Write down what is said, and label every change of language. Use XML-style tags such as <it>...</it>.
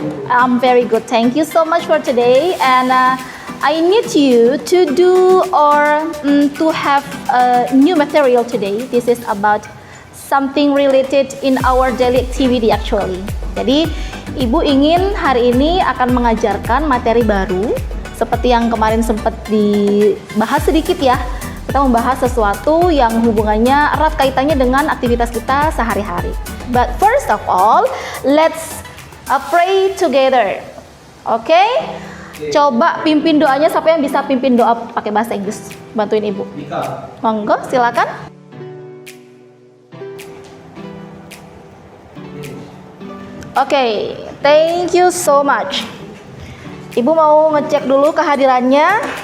<en>I'm very good. Thank you so much for today. And I need you to do or to have a new material today. This is about something related in our daily activity actually.</en> <id>Jadi, Ibu ingin hari ini akan mengajarkan materi baru seperti yang kemarin sempat dibahas sedikit ya. Kita membahas sesuatu yang hubungannya erat kaitannya dengan aktivitas kita sehari-hari.</id> <en>But first of all, let's pray together. Oke?</en> <id>Coba pimpin doanya, siapa yang bisa pimpin doa pakai bahasa Inggris? Bantuin Ibu. Monggo, silakan. Oke,</id> <en>thank you so much.</en> <id>Ibu mau ngecek dulu kehadirannya.</id>